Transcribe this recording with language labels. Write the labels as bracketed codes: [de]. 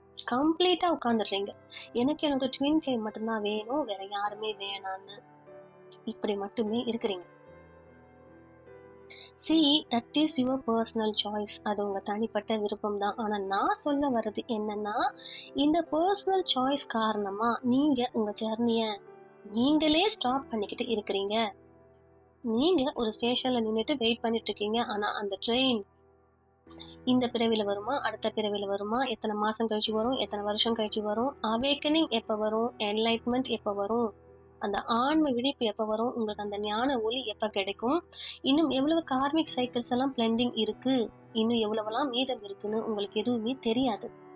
[ta] கம்ப்ளீட்டா உட்கார்ந்துடுறீங்க. எனக்கு என்னோட ட்வின் ஃப்ளேம் மட்டும்தான் வேணும், வேற யாருமே வேணான்னு இப்படி மட்டுமே இருக்கிறீங்க. [en] See, that is your personal choice. [ta] அது உங்க தனிப்பட்ட விருப்பம் தான். ஆனா நான் சொல்ல வர்றது என்னன்னா, இந்த பர்சனல் சாய்ஸ் காரணமா நீங்க உங்க ஜர்னிய நீங்களே ஸ்டாப் பண்ணிக்கிட்டு இருக்கிறீங்க. நீங்க ஒரு ஸ்டேஷன்ல நின்னுட்டு வெயிட் பண்ணிட்டு இருக்கீங்க. ஆனா அந்த ட்ரெயின் இந்த பிறவில வருமா, அடுத்த பிறவில வருமா, எத்தனை மாசம் கழிச்சு வரும், எத்தனை வருஷம் கழிச்சு வரும், அவேக்கனிங் எப்ப வரும், என்லைட்மெண்ட் எப்ப வரும், அந்த ஆன்ம விழிப்பு எப்ப வரும், உங்களுக்கு அந்த ஞான ஒளி எப்ப கிடைக்கும், இன்னும் எவ்வளவு கார்மிக் சைக்கிள்ஸ் எல்லாம் பிளெண்டிங் இருக்கு, இன்னும் எவ்வளவெல்லாம் மீதம் இருக்குன்னு உங்களுக்கு எதுவுமே தெரியாது.